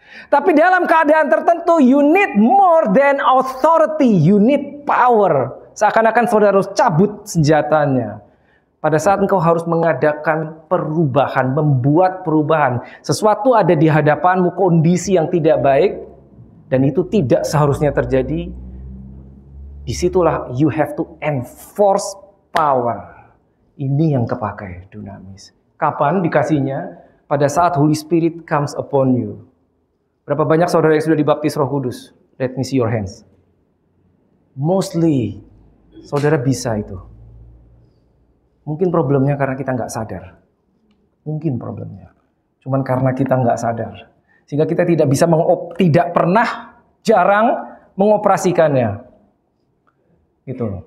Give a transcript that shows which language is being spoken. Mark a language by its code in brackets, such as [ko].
[id] Tapi dalam keadaan tertentu, [en] you need more than authority, you need power. [id] Seakan-akan saudara harus cabut senjatanya. Pada saat engkau harus mengadakan perubahan, membuat perubahan. Sesuatu ada di hadapanmu, kondisi yang tidak baik, dan itu tidak seharusnya terjadi. Disitulah [en] you have to enforce power. [id] Ini yang kepakai dunamis. Kapan dikasihnya? Pada saat Holy Spirit [en] comes upon you. [id] Berapa banyak saudara yang sudah dibaptis Roh Kudus? [en] Let me see your hands. Mostly, [id] saudara bisa itu. Mungkin problemnya karena kita nggak sadar. Mungkin problemnya. Cuman karena kita nggak sadar. Sehingga kita tidak bisa tidak pernah, jarang mengoperasikannya. Gitu.